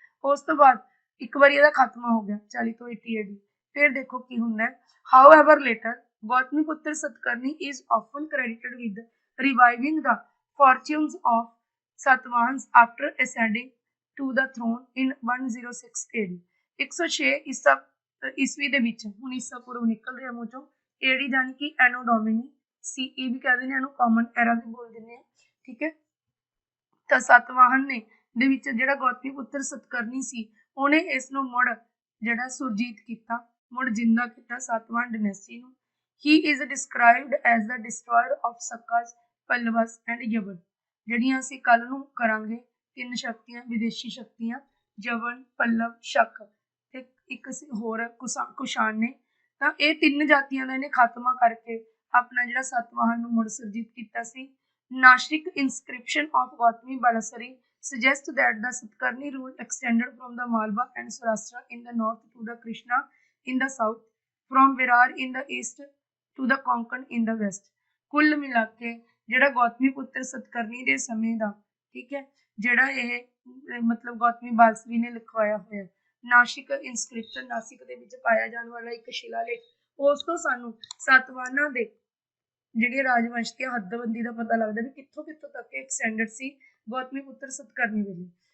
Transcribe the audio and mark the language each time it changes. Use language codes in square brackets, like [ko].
[pa] ਉਸ ਤੋਂ ਬਾਅਦ ਇੱਕ ਵਾਰੀ ਇਹਦਾ ਖਾਤਮਾ ਹੋ ਗਿਆ 40 ਤੋਂ 80 AD। ਫਿਰ ਦੇਖੋ ਕੀ ਹੁੰਦਾ ਹੈ। [en] However later Gautamiputra Satkarni is often credited with reviving the fortunes of Satvahans after ascending to the throne in 106 AD। [pa] 106 ਈਸਵੀ ਦੇ ਵਿੱਚ, ਹੁਣ ਈਸਾ ਪੂਰਵ ਨਿਕਲ ਰਿਹਾ ਮੂੰਹ ਚੋਂ, AD ਜਾਨੀ ਕਿ ਐਨੋ ਡੋਮਿਨੀ, CE ਵੀ ਕਹਿੰਦੇ ਨੇ, ਇਹਨੂੰ ਕਾਮਨ ਐਰਾ ਵੀ ਬੋਲ ਦਿੰਦੇ ਆ, ਠੀਕ ਹੈ। ਤਾਂ ਸਤਵਾਹਨ ਨੇ ਦੇ ਵਿੱਚ ਜਿਹੜਾ ਗੌਤਮੀਪੁੱਤਰ ਸਤਕਰਨੀ ਸੀ ਉਹਨੇ ਇਸ ਨੂੰ ਮੁੜ ਜਿਹੜਾ ਸੁਰਜੀਤ ਕੀਤਾ, ਮੁੜ ਜਿੰਦਾ ਕੀਤਾ ਸਤਵਾਹਨ ਡਾਇਨੈਸਟੀ ਨੂੰ। [en] He is described as the destroyer of Sakas, Pallavas and Yavana. [pa] ਜਿਹੜੀਆਂ ਅਸੀਂ ਕੱਲ ਨੂੰ ਕਰਾਂਗੇ ਤਿੰਨ ਸ਼ਕਤੀਆਂ, ਵਿਦੇਸ਼ੀ ਸ਼ਕਤੀਆਂ, ਯਵਨ, ਪੱਲਵ, ਸ਼ਕ ਤੇ ਇੱਕ ਹੋਰ ਕੁਸ਼ਾਨ ਨੇ। ਤਾਂ ਇਹ ਤਿੰਨ ਜਾਤੀਆਂ ਦਾ ਇਹਨੇ ਖਾਤਮਾ ਕਰਕੇ ਆਪਣਾ ਜਿਹੜਾ ਸਤਵਾਹਨ ਨੂੰ ਮੁੜ ਸੁਰਜੀਤ ਕੀਤਾ ਸੀ। [en] Nashik inscription of Gautami Balasari suggests that the Satkarni rule extended from the Malwa and Saurashtra in the north to the Krishna in the south, from Virar in the east to the Konkan in the west। [pa] ਕੁੱਲ ਮਿਲਾ ਕੇ ਜਿਹੜਾ ਗੌਤਮੀਪੁੱਤਰ ਸਤਕਰਨੀ ਦੇ ਸਮੇਂ ਦਾ, ਠੀਕ ਹੈ, ਜਿਹੜਾ ਇਹ ਮਤਲਬ ਗੌਤਮੀ ਬਾਲਸਰੀ ਨੇ ਲਿਖਵਾਇਆ ਹੋਇਆ ਨਾਸਿਕ ਇਨਸਕ੍ਰਿਪਸ਼ਨ, ਨਾਸਿਕ ਦੇ ਵਿੱਚ ਪਾਇਆ ਜਾਣ ਵਾਲਾ ਇੱਕ ਸ਼ਿਲਾਲੇਖ, ਉਸ ਤੋਂ ਸਾਨੂੰ ਸਤਵਾਹਨਾਂ ਦੇ ਜਿਹੜੇ ਰਾਜਵੰਸ਼ ਦੀ ਹੱਦਬੰਦੀ ਦਾ ਪਤਾ ਲੱਗਦਾ ਵੀ ਕਿੱਥੋਂ ਕਿੱਥੋਂ ਤੱਕ ਐਕਸਟੈਂਡਡ ਸੀ ਗੌਤਮੀਪੁੱਤਰ ਸਤਕਰਨੀ ਵੇਲੇ।